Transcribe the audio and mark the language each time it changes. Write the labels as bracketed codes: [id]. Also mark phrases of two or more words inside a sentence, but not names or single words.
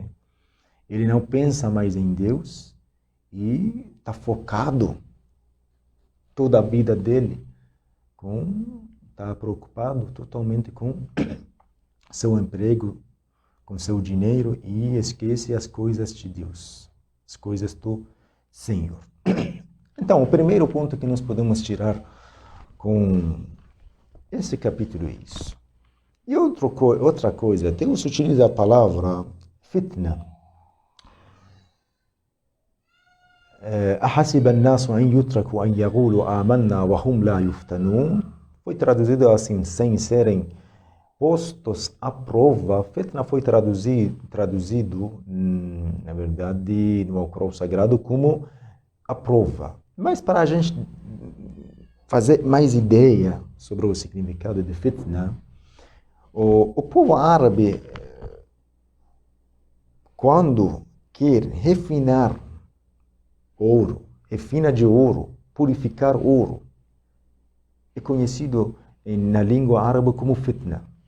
[pt] Ele não pensa mais em Deus e está focado toda a vida dele, está preocupado totalmente com seu emprego, com seu dinheiro e esquece as coisas de Deus, as coisas do Senhor. Então, o primeiro ponto que nós podemos tirar com esse capítulo é isso. E outra coisa, Deus utiliza a palavra fitna. [ar] أحسب الناس أن يتركوا أن يقولوا آمنا وهم لا يفتنون. [pt] Foi traduzido assim, sem serem postos à prova. Fitna foi traduzido, na verdade, no Alcorão Sagrado como a prova. Mas para a gente fazer mais ideia sobre o significado de fitna, o povo árabe, quando quer refinar ouro, refina de ouro, purificar ouro, é conhecido na língua árabe como fitna.